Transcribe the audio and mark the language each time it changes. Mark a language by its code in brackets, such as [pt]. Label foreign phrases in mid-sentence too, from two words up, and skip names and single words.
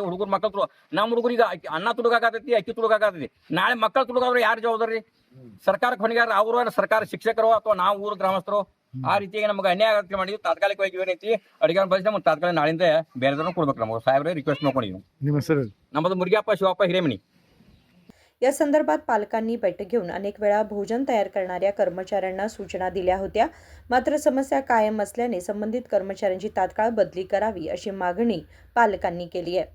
[kn] ಹುಡುಗರು ಮಕ್ಕಳು ತುಡು ನಮ್ಮ ಹುಡುಗರಿಗೆ ಅನ್ನ ತುಡುಗಾಕತೈತಿ, ಅಕ್ಕಿ ತುಡುಗಾಕತೈತಿ. ನಾಳೆ ಮಕ್ಕಳು ತುಡುಗಾದ್ರೆ ಯಾರು ಜವಾಬ್ದಾರಿ? ಸರ್ಕಾರಕ್ಕೆ ಹೊಣೆಗಾರ ಅವರು, ಸರ್ಕಾರ ಶಿಕ್ಷಕರು ಅಥವಾ ನಾವು ಊರು ಗ್ರಾಮಸ್ಥರು. ಆ ರೀತಿಯಾಗಿ ನಮಗೆ ಅನ್ಯಾಯ ಆಗತ್ತೆ ಮಾಡಿದ್ವಿ. ತಾತ್ಕಾಲಿಕವಾಗಿ ಏನೈತಿ ಅಡಿಗೆ ಬಳಸಿ ನಮ್ಗೆ ತಾತ್ಕಾಲಿಕ ನಾಳಿಂದ ಬೇರೆದವ್ರನ್ನ ಕೊಡ್ಬೇಕು. ನಮಗೆ ಸಾಹೇಬ್ರೆ ರಿಕ್ವೆಸ್ಟ್ ಮಾಡ್ಕೊಂಡಿದ್ವಿ. ನಿಮ್ಮ ಹೆಸರು? ನಮ್ಮದು ಮುರುಗಪ್ಪ ಶಿವಪ್ಪ ಹಿರೇಮನಿ. [mr] या संदर्भात पालकांनी बैठक घेऊन अनेक वेळा भोजन तयार करणाऱ्या कर्मचाऱ्यांना सूचना दिल्या होत्या. मात्र समस्या कायम असल्याने संबंधित कर्मचाऱ्यांची तात्काळ बदली करावी अशी मागणी पालकांनी केली आहे.